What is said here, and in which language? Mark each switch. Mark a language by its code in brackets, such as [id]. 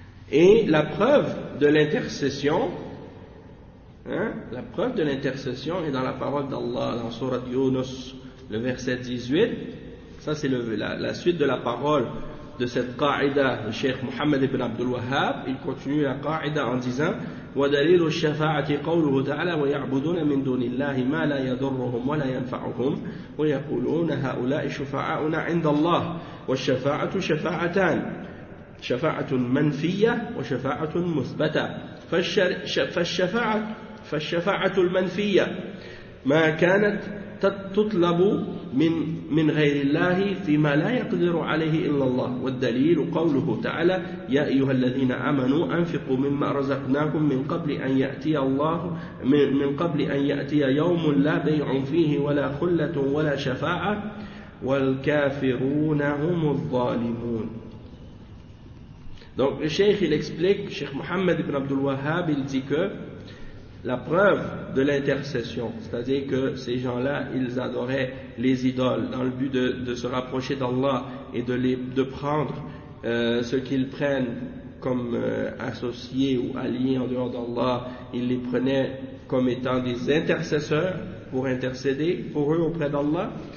[fr] Et la preuve de l'intercession, est dans la parole d'Allah dans Sourate Yunus, le verset 18. Ça, c'est la suite de la parole de cette qaïda de Cheikh Mohammed ibn Abdul Wahhab. Il continue la qaïda en disant: [ar] وَدَلِيلُ الشَّفَاعَةِ قَوْلُهُ تَعَالَى وَيَعْبُدُونَ مِنْ دُونِ اللَّهِ مَا لَا يَضُرُّهُمْ وَلَا يَنْفَعُهُمْ وَيَقُولُونَ هَؤُلَاءِ شُفَعَاؤُنَا عِنْدَ اللَّهِ وَالشَّفَاعَةُ شَفَاعَتَانِ شَفَاعَةٌ مَنْفِيَّةٌ وَشَفَاعَةٌ مُثْبَتَةٌ فَالشَّفَاعَةُ الْمَنْفِيَّةُ مَا كَانَتْ تطلب من غير الله فيما لا يقدر عليه إلا الله والدليل قوله تعالى يا أيها الذين آمنوا أنفقوا مما رزقناكم من قبل أن يأتي يوم لا بيع فيه ولا خلة ولا شفاعة والكافرون هم الظالمون. [fr] Donc الشيخ il explique, Cheikh Mohammed ibn Abdul Wahhab il dit que la preuve de l'intercession, c'est-à-dire que ces gens-là, ils adoraient les idoles dans le but de se rapprocher d'Allah et de prendre ce qu'ils prennent comme associés ou alliés en dehors d'Allah, ils les prenaient comme étant des intercesseurs pour intercéder pour eux auprès d'Allah.